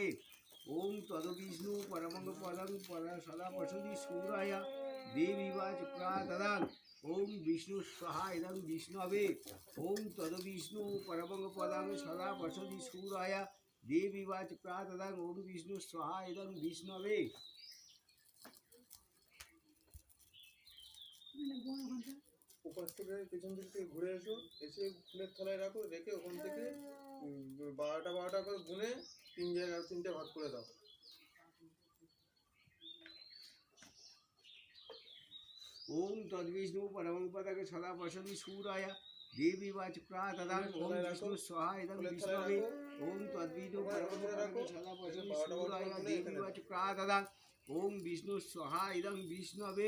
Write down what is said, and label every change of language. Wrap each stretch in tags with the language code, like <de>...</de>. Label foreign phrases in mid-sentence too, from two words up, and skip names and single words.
<sa>ओम तद्विष्णु परमं पदं सदा पश्यति सूराय देवी वाच प्रातदां ओम विष्णु स्वाहा इदं विष्णवे। ओम तद्विष्णु परमं पदं सदा पश्यति सूराय देवी वाच प्रातदां ओम विष्णु स्वाहा इदं विष्णवे।</sa> <bn>উপাস থেকে পেছন দিক থেকে ঘুরে এসো, এসে ফুলের তলায় রাখো, রেখে ওখান থেকে 12টা করে গুনে 3টে ভাগ করে দাও।</bn> <sa>ओम तद्विष्णु परमं पदं सदा पश्यति सूराय देवी वाच प्रातदां ओम विष्णु स्वाहा इदं विष्णवे। ओम तद्विष्णु परमं पदं सदा पश्यति सूराय देवी वाच प्रातदां ओम विष्णु स्वाहा इदं विष्णवे।</sa>